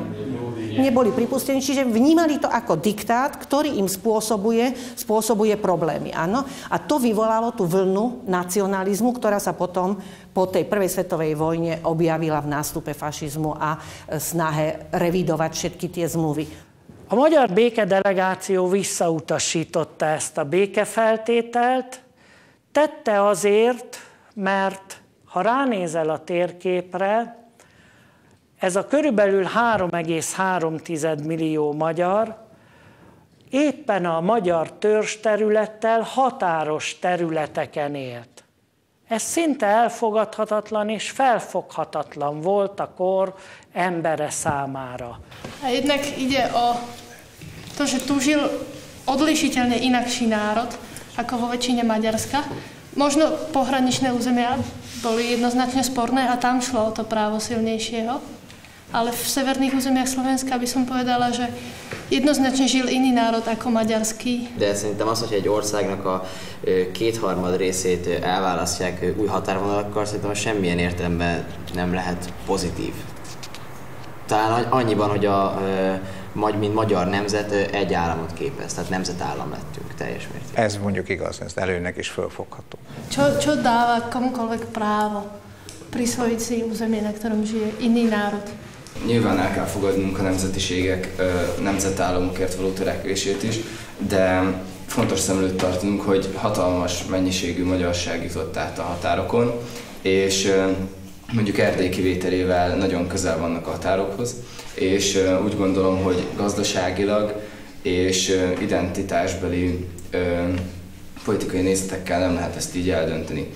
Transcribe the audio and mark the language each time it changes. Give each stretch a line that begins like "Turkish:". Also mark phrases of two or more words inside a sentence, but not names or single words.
Slovak: Neboli pripustení, čiže vnímali to ako diktát, ktorý im spôsobuje problémy. Áno? A to vyvolalo tú vlnu nacionalizmu, ktorá sa potom po tej prvej svetovej vojne objavila v nástupe fašizmu a snahe revidovať všetky tie zmluvy.
Hungarian: A magyar békedelegáció visszautasította ezt a békefeltételt, tette azért, mert ha ránézel a térképre, ez a körülbelül 3,3 millió magyar éppen a magyar törzsterülettel határos területeken élt. Ez szinte elfogadhatatlan és felfoghatatlan volt a kor embere számára.
Slovak: A jednak ide o to, že tu žil odlišiteľne inakší národ ako vo väčšine Maďarska. Možno pohraničné územia boli jednoznačne sporné a tam šlo o to právo silnejšieho. Ale v severných územiach Slovenska by som povedala, že jednoznačne žil iný národ ako maďarský.
Hungarian: De szerintem az, hogy egy országnak a kétharmad részét elválasztják új határvonalakkal, szerintem semmilyen értelemben nem lehet pozitív. Talán annyiban, hogy mint magyar nemzet egy államot képez, tehát nemzetállam lettünk teljes mértékben. Ez mondjuk igaz, ez előnek is fölfogható.
Slovak: Čo dáva komukoľvek právo prisvojiť si územie, na ktorom žije iný národ?
Hungarian: Nyilván el kell fogadnunk a nemzetiségek nemzetállamokért való törekvését is, de fontos szem előtt tartanunk, hogy hatalmas mennyiségű magyarság jutott át a határokon, és mondjuk Erdély kivételével nagyon közel vannak a határokhoz, és úgy gondolom, hogy gazdaságilag és identitásbeli politikai nézetekkel nem lehet ezt így eldönteni.